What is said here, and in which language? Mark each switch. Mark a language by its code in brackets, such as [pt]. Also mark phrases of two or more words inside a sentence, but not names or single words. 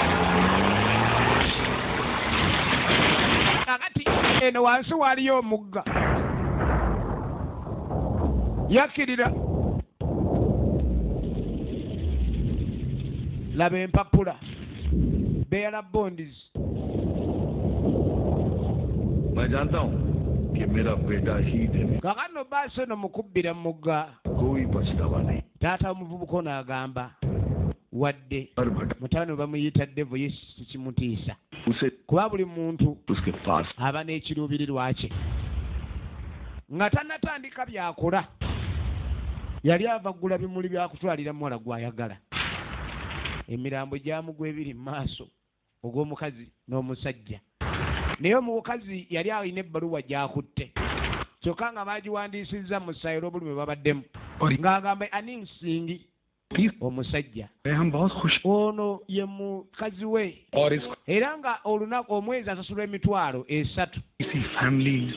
[lg] Kakati eno wansi waliyo omugga, yakkirira. Laba empapula, [en] bearer bonds. [hi] मैं जानता हूँ कि मेरा बेटा ही देने [lg] Kakano baasi eno mukubbira mugga. [hi] कोई पछतावा नहीं. [lg] Taata omuvubuka ono agamba wadde mutabani bamuyita Devo Yesu kimutiisa, [hi] उसे [lg] kuba buli muntu [hi] उसके पास [lg] aba n'ekiruubirirwa kye. Nga tannatandika byakola yali ava ggula bimuli byakutwalira muwala gw'ayagala. Emirambo gyamugwa ebiri mu maaso ogw'omukazi n'omusajja, naye omukazi yali alina ebbaluwa gy'akutte, kyokka nga baagiwandiisizza mu ssaayo olw'obulumi bwe babaddemu, ng'agamba ani nsingi omusajja ono ye mukazi we, era nga olunaku omwezi asasulwa emitwalo 3.